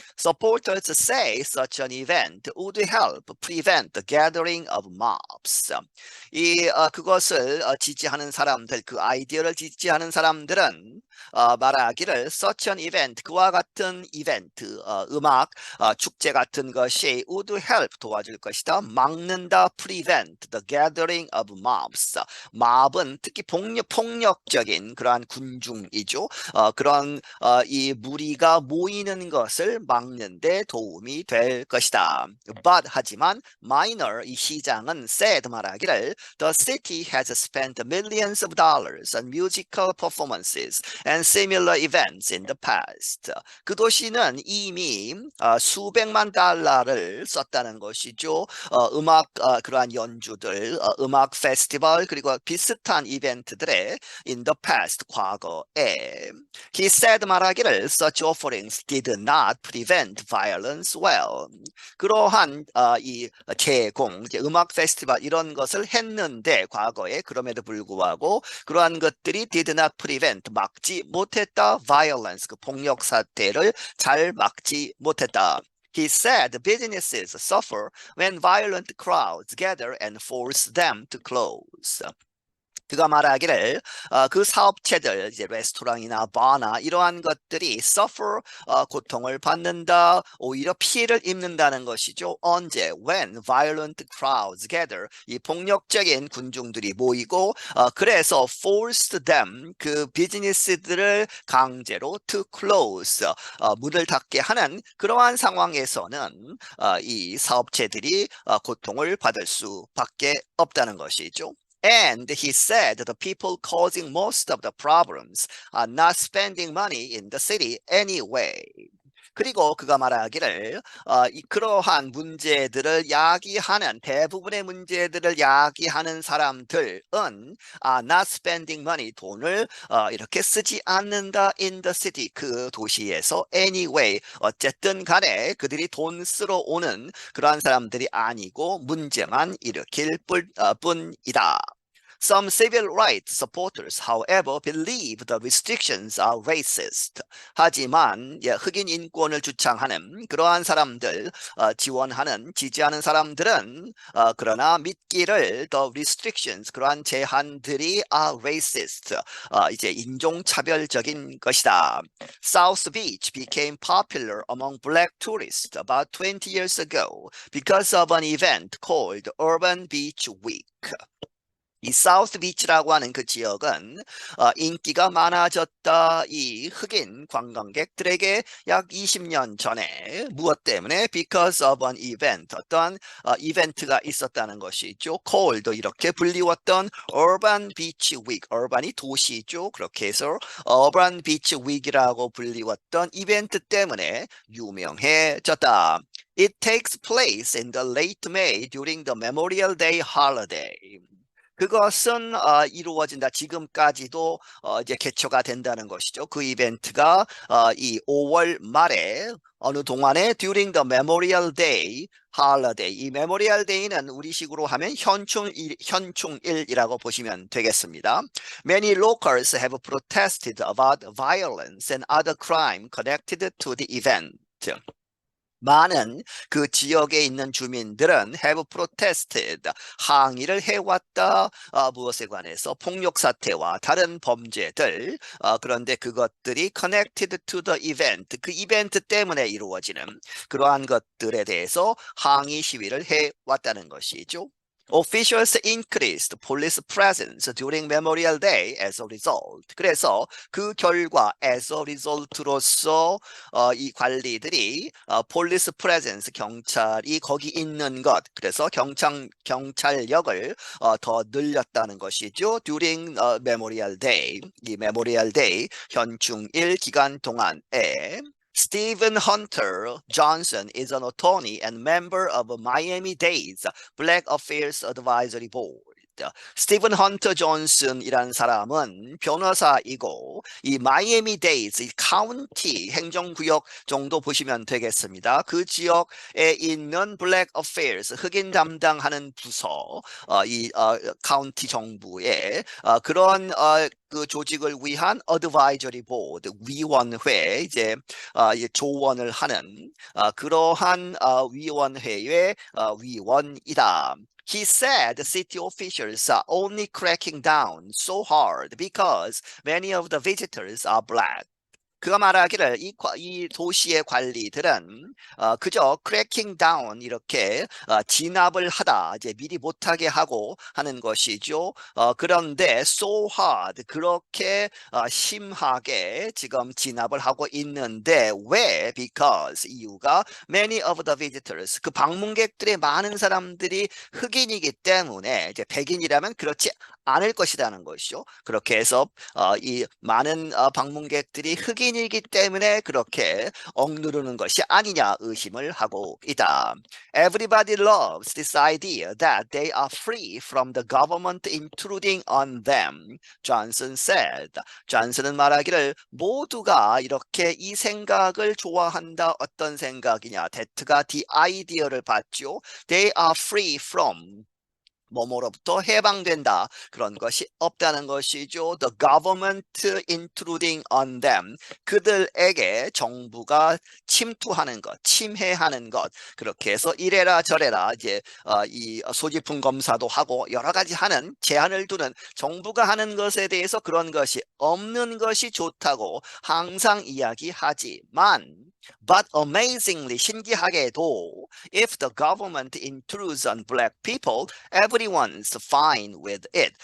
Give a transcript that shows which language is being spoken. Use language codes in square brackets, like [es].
[en] Supporters say such an event would help prevent the gathering of mobs. [ko] 그것을 지지하는 사람들, 그 아이디어를 지지하는 사람들은 말하기를 [en] such an event, [ko] 그와 같은 이벤트, 음악, 축제 같은 것이 [en] would help [ko] 도와줄 것이다. 막는다 [en] prevent the gathering of mobs. [ko] mob은 특히 폭력적인 그러한 군중이죠. 그런 이 무리가 모이는 것을 막는 데 도움이 될 것이다. [en] But [ko] 하지만 [en] minor [ko] 이 시장은 [en] said [ko] 말하기를 [en] the city has spent millions of dollars on musical performances and similar events in the past. [ko] 그 도시는 이미 수백만 달러를 썼다는 것이죠. 음악 그러한 연주들, 음악 페스티벌 그리고 비슷한 이벤트들에 [en] in the past [ko] 과거에 [en] he said [ko] 말하기를 [en] such offerings did not prevent violence well. [ko] 그러한 이 제공, 음악 페스티벌 이런 것을 했는데 과거에 그럼에도 불구하고 그러한 것들이 [en] did not prevent [ko] 막지 못했다 violence 그 폭력 사태를 잘 막지 못했다. [en] He said businesses suffer when violent crowds gather and force them to close. [ko] 그가 말하기를 그 사업체들 이제 레스토랑이나 바나 이러한 것들이 [en] suffer [ko] 고통을 받는다 오히려 피해를 입는다는 것이죠. 언제 [en] when violent crowds gather [ko] 이 폭력적인 군중들이 모이고 그래서 [en] forced them [ko] 그 비즈니스들을 강제로 [en] to close [ko] 문을 닫게 하는 그러한 상황에서는 이 사업체들이 고통을 받을 수밖에 없다는 것이죠. [en] And he said the people causing most of the problems are not spending money in the city anyway. [ko] 그리고 그가 말하기를 그러한 문제들을 야기하는 대부분의 문제들을 야기하는 사람들은 [en] not spending money [ko] 돈을 이렇게 쓰지 않는다 [en] in the city [ko] 그 도시에서 [en] anyway [ko] 어쨌든 간에 그들이 돈 쓰러 오는 그러한 사람들이 아니고 문제만 일으킬 뿐이다. [en] Some civil rights supporters, however, believe the restrictions are racist. [ko] 하지만 흑인 인권을 주창하는 그러한 사람들, 지지하는 사람들은 그러나 믿기를 [en] the restrictions, [ko] 그러한 제한들이 [en] are racist, [ko] 이제 인종차별적인 것이다. [en] South Beach became popular among black tourists about 20 years ago because of an event called Urban Beach Week. [ko] 이 사우스 비치라고 하는 그 지역은 인기가 많아졌다. 이 흑인 관광객들에게 약 20년 전에 무엇 때문에 [en] because of an event [ko] 어떤 이벤트가 있었다는 것이죠. called 이렇게 불리웠던 urban beach week urban이 도시죠. 그렇게 해서 urban beach week이라고 불리웠던 이벤트 때문에 유명해졌다. [en] It takes place in the late May during the Memorial Day holiday. [ko] 그것은 이루어진다. 지금까지도 이제 개최가 된다는 것이죠. 그 이벤트가 이 5월 말에 어느 동안에 [en] during the Memorial Day holiday. [ko] 이 Memorial Day는 우리식으로 하면 현충일이라고 보시면 되겠습니다. [en] Many locals have protested about violence and other crime connected to the event. [ko] 많은 그 지역에 있는 주민들은 [en] have protested, [ko] 항의를 해왔다. 무엇에 관해서 폭력 사태와 다른 범죄들. 그런데 그것들이 [en] connected to the event, [ko] 그 이벤트 때문에 이루어지는 그러한 것들에 대해서 항의 시위를 해왔다는 것이죠. [en] Officials increased police presence during Memorial Day as a result. [ko] 그래서 그 결과 [en] as a result [ko] 로서 이 관리들이 [en] police presence [ko] 경찰이 거기 있는 것 그래서 경찰력을 더 늘렸다는 것이죠. During Memorial Day 이 Memorial Day 현충일 기간 동안에 [en] Stephen Hunter Johnson is an attorney and member of Miami-Dade's Black Affairs Advisory Board. [ko] 스티븐 헌터 존슨이라는 사람은 변호사이고 이 마이애미 데이즈 이 카운티 행정구역 정도 보시면 되겠습니다. 그 지역에 있는 블랙 어페어스 흑인 담당하는 부서 이 카운티 정부의 그런 그 조직을 위한 어드바이저리 보드 위원회 이제 조언을 하는 그러한 위원회의 위원이다. [en] He said the city officials are only cracking down so hard because many of the visitors are black. [ko] 그가 말하기를 이 도시의 관리들은 그저 [en] cracking down [ko] 이렇게 진압을 하다 이제 미리 못하게 하고 하는 것이죠. 그런데 [en] so hard [ko] 그렇게 심하게 지금 진압을 하고 있는데 왜? Because 이유가 [en] many of the visitors [ko] 그 방문객들의 많은 사람들이 흑인이기 때문에 이제 백인이라면 그렇지 않을 것이라는 것이죠. 그렇게 해서 이 많은 방문객들이 흑인이기 때문에 그렇게 억누르는 것이 아니냐 의심을 하고 있다. [en] Everybody loves this idea that they are free from the government intruding on them. Johnson said. [ko] 존슨은 말하기를 모두가 이렇게 이 생각을 좋아한다. 어떤 생각이냐? that가 the idea를 받죠. [en] They are free from [ko] 뭐뭐로부터 해방된다. 그런 것이 없다는 것이죠. [en] The government intruding on them. [ko] 그들에게 정부가 침투하는 것, 침해하는 것. 그렇게 해서 이래라 저래라 이제 이 소지품 검사도 하고 여러 가지 하는 제한을 두는 정부가 하는 것에 대해서 그런 것이 없는 것이 좋다고 항상 이야기하지만 [en] But amazingly [ko] 신기하게도 [en] if the government intrudes on black people, everyone's fine with it.